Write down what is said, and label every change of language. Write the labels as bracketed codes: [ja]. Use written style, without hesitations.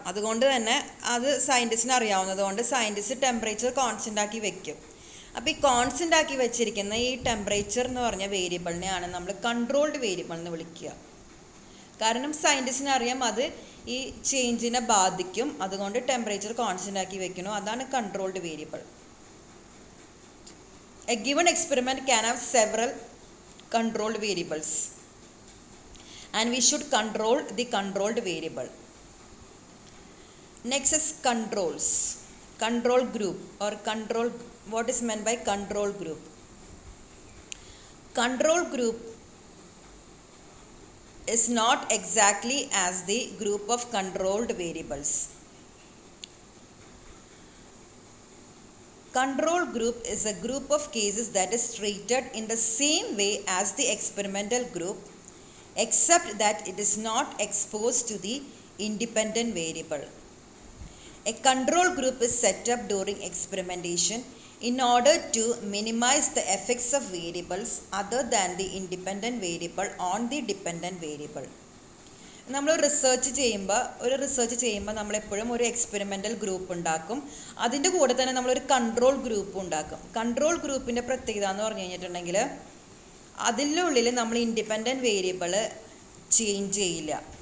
[ml] അതുകൊണ്ട് തന്നെ അത് സയൻറ്റിസ്റ്റിന് അറിയാവുന്നത് കൊണ്ട് സയൻറ്റിസ്റ്റ് ടെമ്പറേച്ചർ കോൺസ്റ്റൻ്റ് ആക്കി വെക്കും. അപ്പോൾ ഈ കോൺസ്റ്റൻ്റ് ആക്കി വെച്ചിരിക്കുന്ന ഈ ടെമ്പറേച്ചർ എന്ന് പറഞ്ഞ വേരിയബിളിനെയാണ് നമ്മൾ കൺട്രോൾഡ് വേരിയബിൾ എന്ന് വിളിക്കുക. കാരണം സയൻറ്റിസ്റ്റിന് അറിയാം അത് ഈ ചേഞ്ചിനെ ബാധിക്കും, അതുകൊണ്ട് ടെമ്പറേച്ചർ കോൺസ്റ്റൻ്റ് ആക്കി വെക്കണം. അതാണ് controlled variable. [en] A given experiment can have several controlled variables and we should control the controlled variable. Next is controls. Control group or control, what is meant by control group? Control group is not exactly as the group of controlled variables. Control group is a group of cases that is treated in the same way as the experimental group, except that it is not exposed to the independent variable. A control group is set up during experimentation in order to minimize the effects of variables other than the independent variable on the dependent variable. [ml] നമ്മൾ research ചെയ്യുമ്പോൾ നമ്മളെപ്പോഴും ഒരു experimental group ഉണ്ടാക്കും. അതിൻ്റെ കൂടെ തന്നെ നമ്മളൊരു control group ഉണ്ടാക്കും. കൺട്രോൾ ഗ്രൂപ്പിൻ്റെ പ്രത്യേകത എന്ന് പറഞ്ഞു കഴിഞ്ഞിട്ടുണ്ടെങ്കിൽ അതിൻ്റെ ഉള്ളിൽ നമ്മൾ ഇൻഡിപെൻഡൻറ്റ് വേരിയബിൾ ചേഞ്ച് ചെയ്യില്ല.